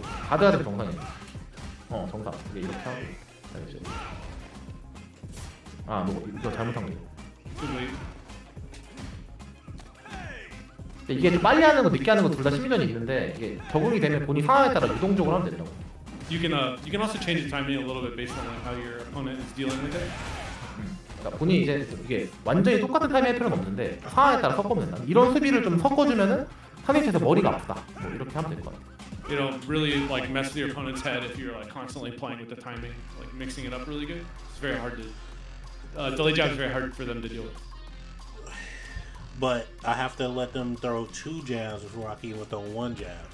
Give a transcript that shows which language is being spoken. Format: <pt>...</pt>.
<ko>가드가 되면 정상이에요. 정상. 이게 이렇게 하고. 알겠지? 너 이거 잘못한 거예요.</ko> <en>Too late.</en> <ko>이게 좀 빨리 하는 거 늦게 하는 거 둘 다 심리전이 있는데 이게 적응이 되면 본인 상황에 따라 유동적으로 하면 되더라고.</ko> <en>You can also change the timing a little bit based on like how your opponent is dealing with it.</en> <ko>그러니까 본인이 이제 이게 완전히 똑같은 타이밍 할 필요는 없는데 상황에 따라 섞으면 된다. 이런 수비를 좀 섞어주면은 상대에서 머리가 아프다. 뭐 이렇게 하면 될 것 같아.</ko> <en>It'll really like mess with your opponent's head if you're like constantly playing with the timing, like mixing it up really good. It's very hard to delay jab is very hard for them to deal with. But I have to let them throw 2 jabs before I can even throw 1 jab.</en>